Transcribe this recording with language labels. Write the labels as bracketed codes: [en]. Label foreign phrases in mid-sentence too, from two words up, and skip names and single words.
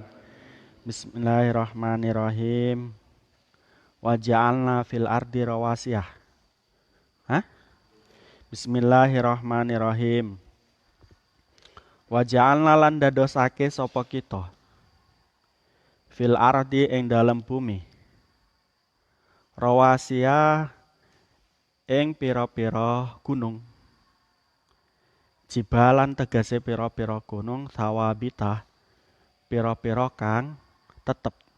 [ar] بسم الله الرحمن الرحيم. وجعلنا في الأرض رواسي. بسم الله الرحمن الرحيم. وجعلنا [jv] lan dadosake sapa kita [ar] في الأرض [jv] ing dalam bumi rawasiyah ing pira-pira gunung. Jibalan tegese pira-pira gunung, sawabita pira-pira kang tetep.